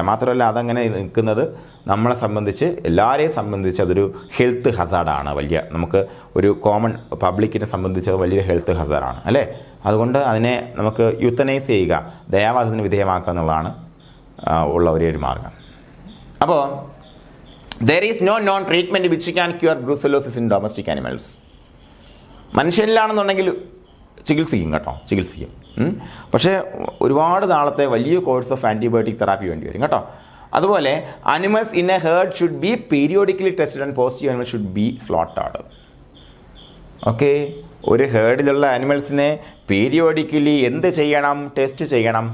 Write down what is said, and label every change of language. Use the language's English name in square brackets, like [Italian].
[Malayalam] മാത്രമല്ല അതങ്ങനെ നിൽക്കുന്നത് നമ്മളെ സംബന്ധിച്ച്, എല്ലാവരെയും സംബന്ധിച്ച് അതൊരു ഹെൽത്ത് ഹസാർഡാണ്. നമുക്ക് ഒരു കോമൺ പബ്ലിക്കിനെ സംബന്ധിച്ച് അത് വലിയ ഹെൽത്ത് ഹസാർഡാണ് അല്ലേ. അതുകൊണ്ട് അതിനെ നമുക്ക് യൂത്തനൈസ് ചെയ്യുക, ദയാവാദത്തിന് വിധേയമാക്കുക എന്നുള്ളതാണ് ഉള്ള ഒരു മാർഗം. അപ്പോൾ [English] there is no known treatment which can cure brucellosis in domestic animals. [Malayalam] മനുഷ്യനിലാണെന്നുണ്ടെങ്കിൽ ചികിത്സിക്കും കേട്ടോ, ചികിത്സിക്കും. പക്ഷേ ഒരുപാട് നാളത്തെ വലിയ കോഴ്സ് ഓഫ് ആൻറ്റിബയോട്ടിക് തെറാപ്പി വേണ്ടി വരും കേട്ടോ. അതുപോലെ [English] Animals in a herd should be periodically tested and positive animal should be slaughtered. [Malayalam] Okay, ഒരു ഹേർഡിലുള്ള അനിമൽസിനെ പീരിയോഡിക്കലി എന്ത് ചെയ്യണം? ടെസ്റ്റ് ചെയ്യണം.